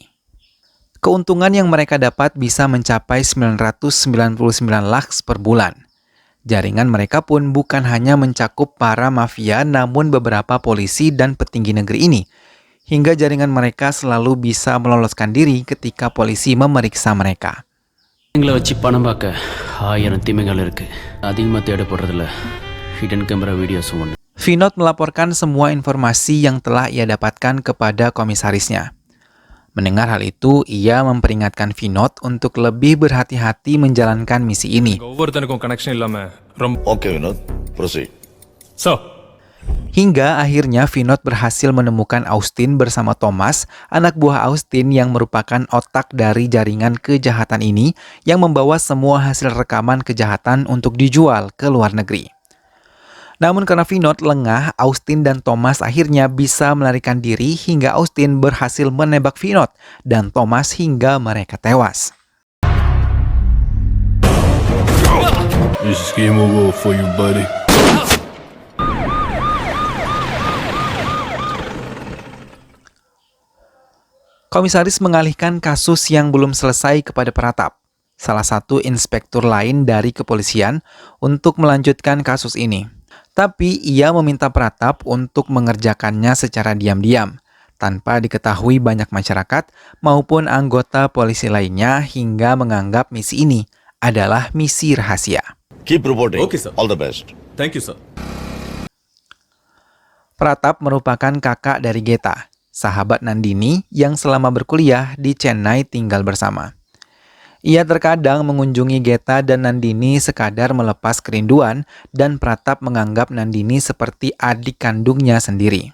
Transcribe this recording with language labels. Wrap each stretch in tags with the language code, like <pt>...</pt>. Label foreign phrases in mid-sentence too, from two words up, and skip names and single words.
<id>Keuntungan yang mereka dapat bisa mencapai 999 lakhs per bulan. Jaringan mereka pun bukan hanya mencakup para mafia namun beberapa polisi dan petinggi negeri ini. Hingga jaringan mereka selalu bisa meloloskan diri ketika polisi memeriksa mereka.</id> <ta>எங்களை வச்சு பணம் பார்க்க 1000 தீமைகள் இருக்கு. அதிகமாக தேடப்படுறதில்ல.</ta> <en>Hidden camera video semua.</en> <id>Vinod melaporkan semua informasi yang telah ia dapatkan kepada komisarisnya. Mendengar hal itu, ia memperingatkan Vinod untuk lebih berhati-hati menjalankan misi ini.</id> <ta>ஒவ்வொருத்தனுக்கும் கனெக்ஷன் இல்லாம ரொம்ப</ta> <en>Okay, Vinod. Proceed. So,</en> <id>Hingga akhirnya Vinod berhasil menemukan Austin bersama Thomas, anak buah Austin yang merupakan otak dari jaringan kejahatan ini yang membawa semua hasil rekaman kejahatan untuk dijual ke luar negeri. Namun karena Vinod lengah, Austin dan Thomas akhirnya bisa melarikan diri hingga Austin berhasil menembak Vinod dan Thomas hingga mereka tewas.</id> <en>this is game over for you, buddy.</en> <id>Komisaris mengalihkan kasus yang belum selesai kepada Pratap, salah satu inspektur lain dari kepolisian, untuk melanjutkan kasus ini. Tapi ia meminta Pratap untuk mengerjakannya secara diam-diam, tanpa diketahui banyak masyarakat maupun anggota polisi lainnya hingga menganggap misi ini adalah misi rahasia.</id> <en>Keep reporting. Okay, sir. All the best. Thank you, sir.</en> <id>Pratap merupakan kakak dari Geta, sahabat Nandini yang selama berkuliah di Chennai tinggal bersama. Ia terkadang mengunjungi Geta dan Nandini sekadar melepas kerinduan dan Pratap menganggap Nandini seperti adik kandungnya sendiri.</id>